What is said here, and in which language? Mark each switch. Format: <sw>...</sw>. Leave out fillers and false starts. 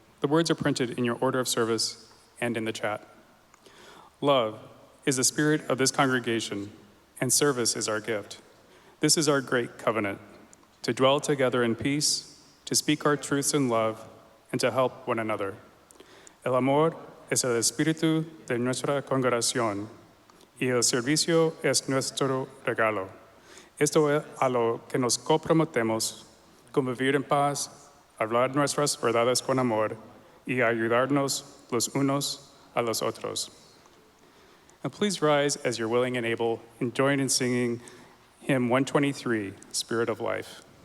<en>The words are printed in your order of service and in the chat. Love is the spirit of this congregation, and service is our gift. This is our great covenant, to dwell together in peace, to speak our truths in love, and to help one another.</en> <es>El amor es el espíritu de nuestra congregación, y el servicio es nuestro regalo. Esto es a lo que nos comprometemos, convivir en paz, hablar nuestras verdades con amor, y ayudarnos los unos a los otros.</es> <en>And please rise as you're willing and able, and join in singing hymn 123, Spirit of Life.</en>